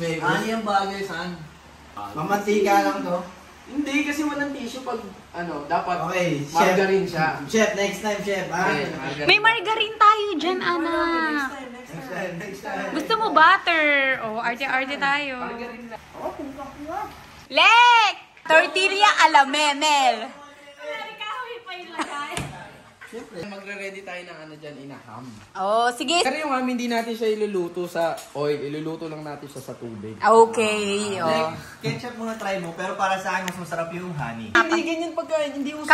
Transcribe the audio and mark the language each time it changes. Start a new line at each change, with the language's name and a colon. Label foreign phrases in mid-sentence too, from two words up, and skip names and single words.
Filipino: Ano yung bagay saan? Mamantika lang to. Hindi, kasi walang tissue pag, dapat
English: Okay, chef.
Filipino: margarine siya.
English: Chef, next time, chef. Okay, margarine.
Filipino: May margarine tayo dyan, anak.
English: Next time.
Filipino: Gusto mo butter? Oh, arte-arte tayo. Margarine lang.
Spanish: Lek! Tortilla a la memel.
Filipino: Magre-ready tayo ng inaham. Oh, sige. Pero yung ham, hindi natin siya iluluto sa oil. Iluluto lang natin siya sa tubig. Okay. Oh. Ketchup muna try mo, pero para sa akin mas masarap yung honey. Hindi ganyan pagkain. Hindi uso.